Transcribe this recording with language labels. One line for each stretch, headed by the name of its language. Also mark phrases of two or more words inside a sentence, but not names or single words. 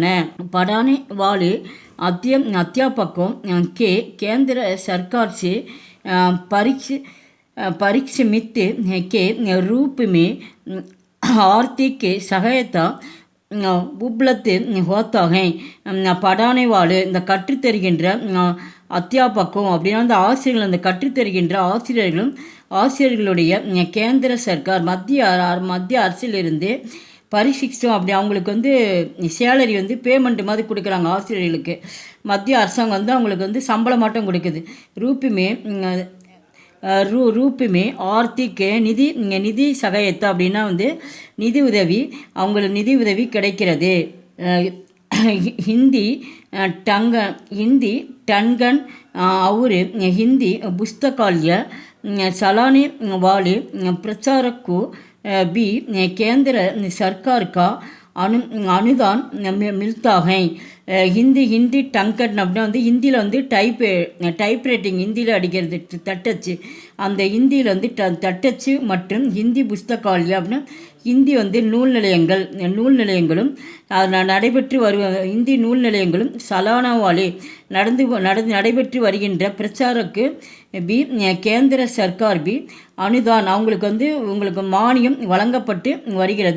Hindi: पढ़ाने वाले अध्यापकों के केंद्र सरकार से परिश्रमित के रूप में आर्थिक सहायता उपलब्ध होता है. पढ़ाने वाले
Tamil: இந்த கற்றுத்தருகின்ற அத்தியாபக்கம் அப்படின்னா அந்த ஆசிரியர்கள் அந்த கற்றுத்தருகின்ற ஆசிரியர்களுடைய
Hindi: केंद्र सरकार
Tamil: மத்திய அரசிலிருந்து பரிசிக்ஷம் அப்படி அவங்களுக்கு வந்து சேலரி வந்து பேமெண்ட் மாதிரி கொடுக்குறாங்க. ஆசிரியர்களுக்கு மத்திய அரசாங்கம் வந்து அவங்களுக்கு வந்து சம்பளம் மாட்டம் கொடுக்குது.
Hindi: रूप में आर्थिक
Tamil: நிதி சகாயத்தை அப்படின்னா வந்து நிதி உதவி கிடைக்கிறது.
Hindi: हिंदी टंगन और हिंदी पुस्तकालय चलाने वाले प्रचारक को भी केंद्र सरकार का अनुदान मिलता है.
Tamil: ஹிந்தி
Hindi: हिंदी टंकण
Tamil: அப்படின்னா வந்து ஹிந்தியில் வந்து டைப்ரைட்டிங் ஹிந்தியில் அடிக்கிறது தட்டச்சு. அந்த ஹிந்தியில் வந்து தட்டச்சு மற்றும்
Hindi: हिंदी पुस्तकालय
Tamil: அப்படின்னா ஹிந்தி வந்து நூல் நிலையங்களும் நடைபெற்று ஹிந்தி நூல் நிலையங்களும் சலானாவாலே நடைபெற்று வருகின்ற பிரச்சாரக்கு
Hindi: केंद्र सरकार अनुदान
Tamil: அவங்களுக்கு வந்து உங்களுக்கு மானியம் வழங்கப்பட்டு வருகிறது.